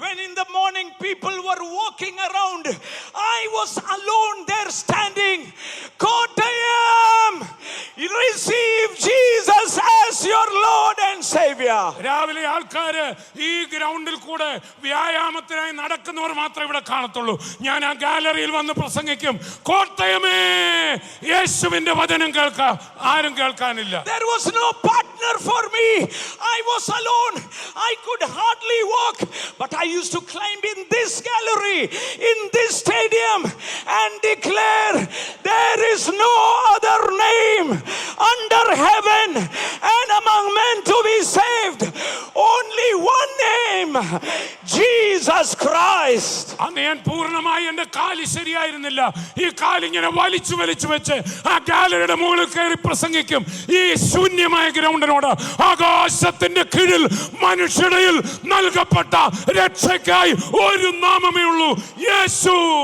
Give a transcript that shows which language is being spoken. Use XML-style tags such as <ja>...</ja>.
<en>when in the morning people were walking around, I was alone there standing. Kottayam, receive Jesus as your Lord and Savior.</en> <ml>രാവിലെ ആൾക്കാര് ഈ ഗ്രൗണ്ടിൽ കൂടെ വ്യായാമത്തിനായി നടക്കുന്നവർ മാത്രമേ ഇവിടെ കാണത്തുള്ളൂ. ഞാൻ ആ ഗാലറിയിൽ വന്ന് പ്രസംഗിക്കും, കോട്ടയമേ യേശുവിന്റെ വചനം കേൾക്കാം. ആരും കേൾക്കാനില്ല.</ml> <en>There was no partner for me. I was alone. I could hardly walk, but I used to climb in this gallery, in this stadium, and declare there is no other name under heaven and among men to be saved. Only one name, Jesus Christ.</en> <ml>അന്ന് ഞാൻ പൂർണ്ണമായി എന്റെ കാല് ശരിയായിരുന്നില്ല. ഈ കാലിങ്ങനെ വലിച്ചു വെച്ച് ആ ഗാലറിയുടെ മുകളിൽ കയറി പ്രസംഗിക്കും. ഈ ശൂന്യമായ ഗ്രൗണ്ടിനോട് ആകാശത്തിന്റെ കീഴിൽ മനുഷ്യരിൽ നൽകപ്പെട്ട രക്ഷയ്ക്കായി ഒരു നാമമേ ഉള്ളൂ, യേശു.</ml>